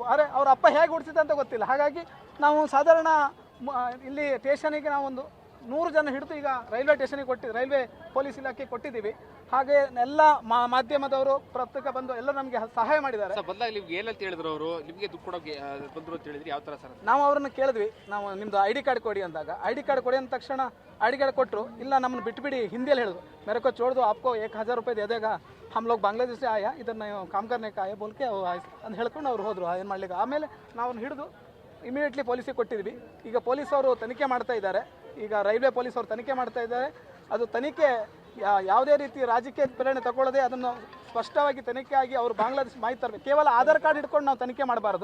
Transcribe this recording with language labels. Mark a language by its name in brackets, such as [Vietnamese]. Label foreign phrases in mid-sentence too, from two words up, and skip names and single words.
[Kannada] ಆದರೆ ಅವ್ರ ಅಪ್ಪ ಹೇಗೆ ಹುಟ್ಟಿಸಿದ ಅಂತ ಗೊತ್ತಿಲ್ಲ. ಹಾಗಾಗಿ ನಾವು ಸಾಧಾರಣ ಇಲ್ಲಿ ಸ್ಟೇಷನಿಗೆ ನಾವು ಒಂದು 100 ಜನ ಹಿಡಿದು ಈಗ ರೈಲ್ವೆ ಸ್ಟೇಷನಿಗೆ ರೈಲ್ವೆ ಪೊಲೀಸ್ ಇಲಾಖೆ ಕೊಟ್ಟಿದ್ದೀವಿ. ಹಾಗೆ ಎಲ್ಲ ಮಾಧ್ಯಮದವರು ಪ್ರತ್ಯೇಕ ಬಂದು ಎಲ್ಲ ನಮಗೆ ಸಹಾಯ ಮಾಡಿದ್ದಾರೆ. ನಿಮ್ಗೆ ಏನಂತ ಹೇಳಿದ್ರು ಅವರು? ನಿಮಗೆ ದುಡ್ಡು ಕೊಡೋಕೆ ಬಂದರು ಅಂತ ಹೇಳಿದ್ರಿ, ಯಾವ ಥರ ಸರ್? ನಾವು ಅವ್ರನ್ನ ಕೇಳಿದ್ವಿ, ನಾವು ನಿಮ್ಮದು ID ಕಾರ್ಡ್ ಕೊಡಿ ಅಂದಾಗ ID ಕಾರ್ಡ್ ಕೊಡಿ ಅಂದ ತಕ್ಷಣ ID ಕಾರ್ಡ್ ಕೊಟ್ಟರು. ಇಲ್ಲ ನಮ್ಮನ್ನು ಬಿಟ್ಬಿಡಿ, ಹಿಂದಿಯಲ್ಲಿ ಹೇಳಿದ್ರು. [Hindi] मेरे को छोड़ दो, आपको 1000 रुपये दे देगा, हम लोग बांग्लादेश से आया इधर काम करने का है बोल के [Kannada] ಅಂತ ಹೇಳ್ಕೊಂಡು ಅವ್ರು ಹೋದರು. ಏನು ಮಾಡಲಿಕ್ಕೆ ಆಮೇಲೆ ನಾವು ಹಿಡಿದು ಇಮಿಡಿಯೇಟ್ಲಿ ಪೊಲೀಸಿಗೆ ಕೊಟ್ಟಿದ್ವಿ. ಈಗ ಪೊಲೀಸವರು ತನಿಖೆ ಮಾಡ್ತಾ ಇದ್ದಾರೆ. ಈಗ ರೈಲ್ವೆ ಪೊಲೀಸವರು ತನಿಖೆ ಮಾಡ್ತಾ ಇದ್ದಾರೆ. ಅದು ತನಿಖೆ ಯಾವುದೇ ರೀತಿ ರಾಜಕೀಯ ಪ್ರೇರಣೆ ತಗೊಳ್ಳದೆ ಅದನ್ನು ಸ್ಪಷ್ಟವಾಗಿ ತನಿಖೆ ಆಗಿ ಅವರು ಬಾಂಗ್ಲಾದೇಶ ಮಾಹಿತಿ ತರಬೇಕು. ಕೇವಲ ಆಧಾರ್ ಕಾರ್ಡ್ ಇಟ್ಕೊಂಡು ನಾವು ತನಿಖೆ ಮಾಡಬಾರ್ದು.